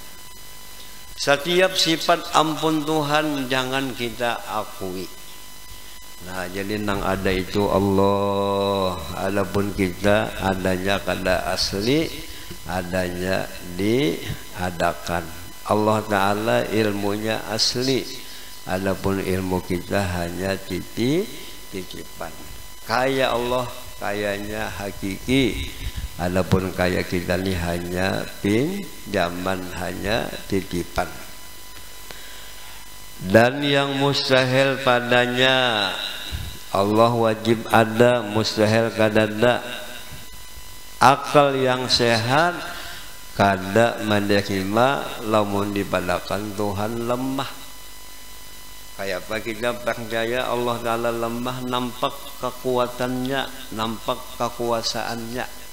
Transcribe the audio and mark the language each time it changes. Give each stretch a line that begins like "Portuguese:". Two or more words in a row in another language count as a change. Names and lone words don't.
Indonesian: Setiap sifat ampun Tuhan jangan kita akui.
Banjar: Nah jadi nang ada itu Allah, adapun kita adanya kada asli, adanya diadakan.
Indonesian: Allah Ta'ala ilmunya asli, adapun ilmu kita hanya titipan. Kaya Allah kayanya hakiki, adapun kaya kita ini hanya pinjaman, hanya titipan.
Banjar: Dan yang mustahil padanya Allah wajib ada, mustahil kadada. Akal yang sehat kada menerima lamun dipadakan Tuhan lemah. Kayak apa kita percaya Allah Ta'ala lemah, nampak kekuatannya, nampak kekuasaannya.